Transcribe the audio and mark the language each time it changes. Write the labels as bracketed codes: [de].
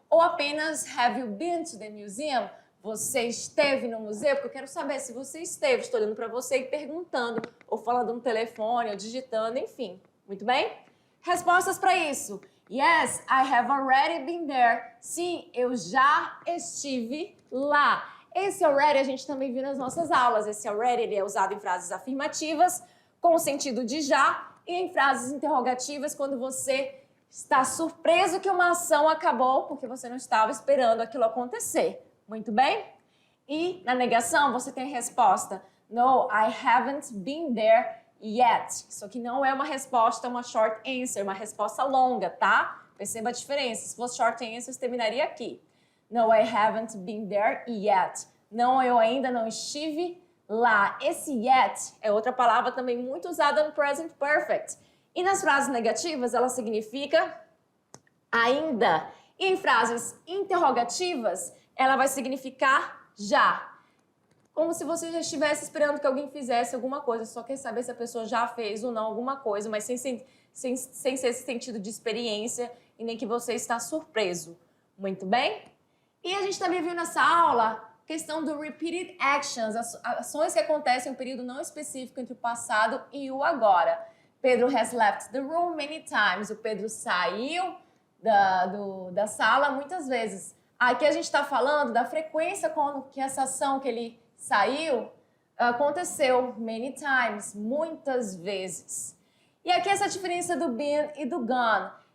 [pt] Ou apenas [en] have you been to the museum? [pt] Você esteve no museu? Porque eu quero saber se você esteve. Estou olhando para você e perguntando, ou falando no telefone, ou digitando, enfim. Muito bem? Respostas para isso. [en] Yes, I have already been there. [pt] Sim, eu já estive lá. Esse already a gente também viu nas nossas aulas. Esse already ele é usado em frases afirmativas, com o sentido de já, e em frases interrogativas, quando você está surpreso que uma ação acabou, porque você não estava esperando aquilo acontecer. Muito bem? E na negação você tem a resposta [en] no, I haven't been there yet. [pt] Isso aqui não é uma resposta, uma short answer, uma resposta longa, tá? Perceba a diferença. Se fosse short answer, terminaria aqui. [en] No, I haven't been there yet. [pt] Não, eu ainda não estive lá. Esse yet é outra palavra também muito usada no present perfect. E nas frases negativas, ela significa ainda. E em frases interrogativas, ela vai significar já. Como se você já estivesse esperando que alguém fizesse alguma coisa, só quer saber se a pessoa já fez ou não alguma coisa, mas sem ser esse sentido de experiência e nem que você está surpreso. Muito bem? E a gente também viu nessa aula a questão do repeated actions, ações que acontecem em um período não específico entre o passado e o agora. [en] Pedro has left the room many times. [pt] O Pedro saiu da sala muitas vezes. Aqui a gente está falando da frequência com que essa ação que ele saiu aconteceu. Many times, muitas vezes. E aqui essa diferença do been e do gone.